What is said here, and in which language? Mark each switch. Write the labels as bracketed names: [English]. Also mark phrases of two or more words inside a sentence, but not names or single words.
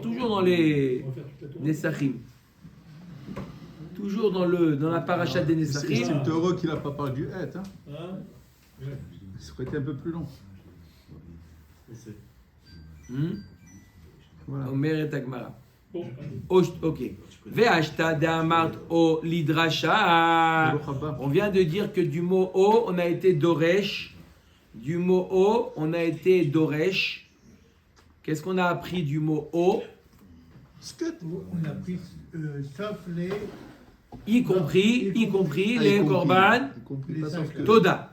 [French] Toujours dans les Nesachim. Toujours dans la paracha des Nesachim. C'est heureux qu'il n'a pas parlé du Het. Hein? Ça aurait été un peu plus long. Voilà. Omer et Agmara. Ok. [Aramaic] Ve'ashta de'amart o lidrasha. [French] On vient de dire que du mot O, on a été doresh. Du mot O, on a été doresh. Qu'est-ce qu'on a appris du mot O? On a pris sauf les... Y compris les [Hebrew] korban Toda.